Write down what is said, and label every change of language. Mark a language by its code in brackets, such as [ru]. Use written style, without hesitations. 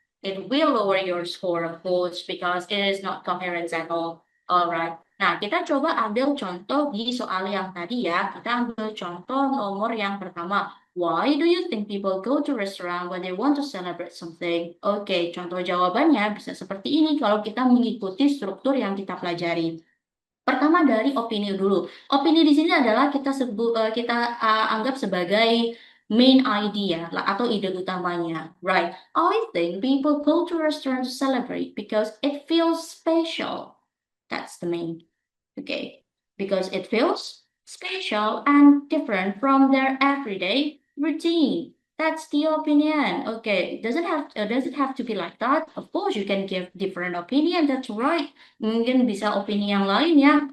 [en] It will lower your score, of course, because it is not coherent at all. [id] Alright. Nah, kita coba ambil contoh di soal yang tadi ya. Kita ambil contoh nomor yang pertama. [en] Why do you think people go to restaurant when they want to celebrate something? [id] Oke, contoh jawabannya bisa seperti ini kalau kita mengikuti struktur yang kita pelajari. Pertama dari opini dulu. Opini di sini adalah kita anggap sebagai main idea lah, atau ide utamanya. [en] Right. I think people go to restaurant to celebrate because it feels special. That's the main. Okay, because it feels special and different from their everyday routine. That's the opinion. Okay, does it have to be like that? Of course, you can give different opinion. That's right. [id] Mungkin bisa opini yang lain ya.